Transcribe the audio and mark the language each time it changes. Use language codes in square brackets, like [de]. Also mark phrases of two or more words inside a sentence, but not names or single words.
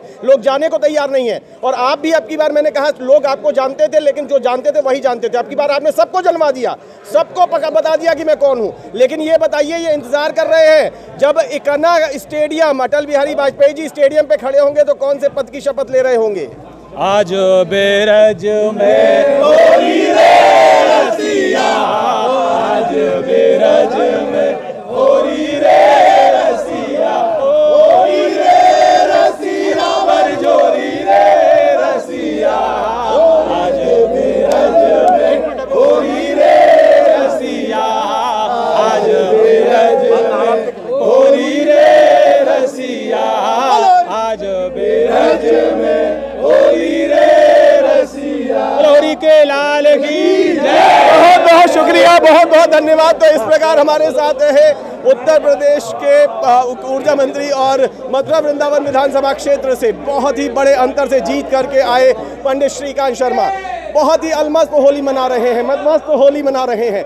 [hi] लोग जाने को तैयार नहीं है और आप भी अब की बार, मैंने कहा लोग आपको जानते थे, लेकिन जो जानते थे वही जानते थे। अब की बार आपने सबको जन्मा दिया, सबको बता दिया कि मैं कौन हूँ। लेकिन ये बताइए, ये इंतजार कर रहे हैं जब इकना स्टेडियम, अटल बिहारी वाजपेयी जी स्टेडियम पे खड़े होंगे तो कौन से पद की शपथ ले रहे होंगे? [bra] आज बेरज में होली रे रसिया, आज बेरज में होली रे रसिया, होली रे रसिया, बरजोरी रे रसिया। आज बेरज में होली रे रसिया, आज बेरज में होली रे रसिया, आज बेरज में होली रे रसिया। [hi] होली के लाल की जय। बहुत बहुत शुक्रिया, बहुत बहुत धन्यवाद। तो इस प्रकार हमारे साथ है उत्तर प्रदेश के ऊर्जा मंत्री और मथुरा वृंदावन विधानसभा क्षेत्र से बहुत ही बड़े अंतर से जीत करके आए पंडित श्रीकांत शर्मा। बहुत ही अलमस्त होली मना रहे हैं, मदमस्त होली मना रहे हैं।